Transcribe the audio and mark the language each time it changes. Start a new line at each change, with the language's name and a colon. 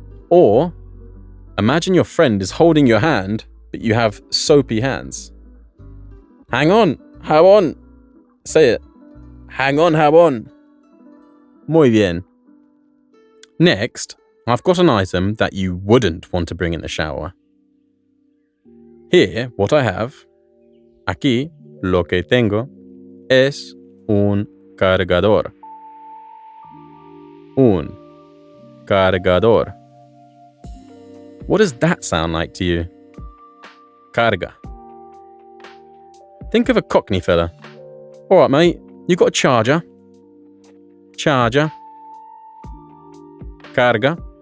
English: Or imagine your friend is holding your hand, but you have soapy hands. Hang on, jabón. Say it. Hang on, jabón.
Spanish: Muy bien.
English: Next, I've got an item that you wouldn't want to bring in the shower. Here, what I have,
Spanish: aquí, lo que tengo, es un cargador. Un cargador.
English: What does that sound like to you? Carga. Think of a Cockney fella. All right, mate, you got a charger? Charger.
Spanish: Carga.